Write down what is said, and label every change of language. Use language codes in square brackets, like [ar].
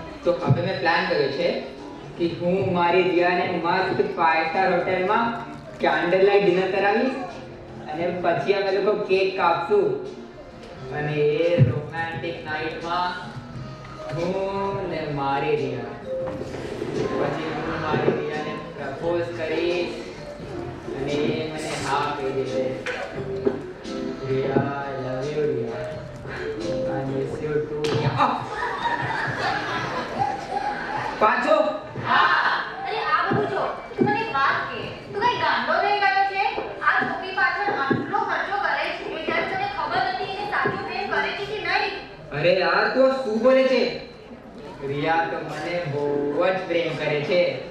[gu] તો હવે મેં પ્લાન કર્યો છે કે હું મારી રિયાને મસ્ત 5 સ્ટાર હોટેલમાં કેન્ડલ લાઇટ ડિનર કરાવીશ અને પછી અમે લોકો કેક કાપશું અને એ રોમેન્ટિક નાઇટમાં હું ને મારી રિયા પછી હું મારી રિયાને પ્રપોઝ કરીશ અને એ મને હા કહી દેશે. [en] Riya, I love you Riya. I miss you too Riya. [gu] પાછો અરે આ બધું જો તું મને એક વાત કે તું કઈ ગાંડો થઈ ગયો છે? આ છોકરી પાછળ આટલો ખર્ચો કરે છે ત્યારે તને ખબર નથી એને સાચું પ્રેમ કરે છે કે નહીં? અરે યાર તું શું બોલે છે? રિયા તો મને બહુ જ પ્રેમ કરે છે.